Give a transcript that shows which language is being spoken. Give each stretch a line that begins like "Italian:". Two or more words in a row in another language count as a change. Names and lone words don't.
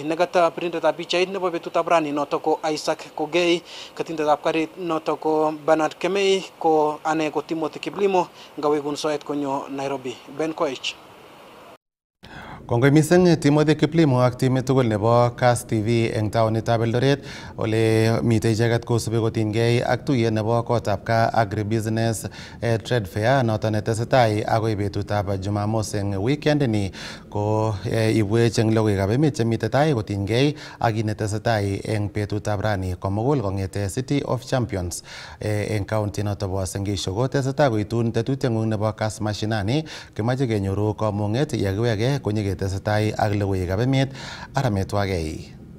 Kalenjin: Negata pirindetab pichait nebo betutab rani noto ko Isaac Kogei, katindetab karit noto ko Bernard Kemei, ko ane ko Timothy Kiblimo ngawekun soet konyo Nairobi. Ben Koech. Kongoi mising Timothy Kiplimo ak timit tugul nebo Kass TV eng taonitab Eldoret ole mitei icheket kosubi kotinygei ak tuyet nebo kotab ka
English: agribusiness trade fair
Kalenjin: noto netesetai agoi betutab Jumamos eng weekend ni ko ibwech eng logoiwekab emet chemitei tai kotinygei ak kit netesetai eng betutab rani komugul kong'ete City of Champions eng county noto bo Uasin Gishu ko tesetai koitun tetutieng'ung nebo Kass Mashinani kimache kenyoru kamung'et yekiwege tesetai ak logoiwekab emet arametwagei.